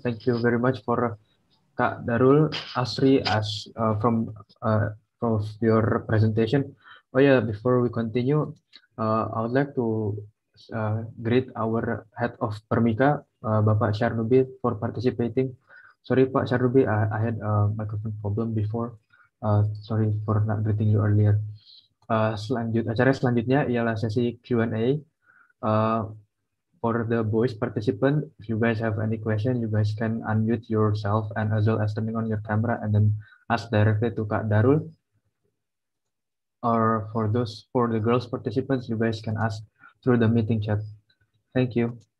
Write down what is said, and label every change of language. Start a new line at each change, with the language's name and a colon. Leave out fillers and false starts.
English: Thank you very much for Kak Darul Asri as from your presentation. Oh yeah, before we continue, I would like to greet our head of Permika, Bapak Syarnubi, for participating. Sorry Pak Syarnubi, I had a microphone problem before. Sorry for not greeting you earlier.
Indonesian: Acara selanjutnya ialah sesi Q&A.
English: For the voice participant, if you guys have any question, you guys can unmute yourself and as well as turning on your camera and then ask directly to Kak Darul. Or for the girls participants, you guys can ask through the meeting chat. Thank you.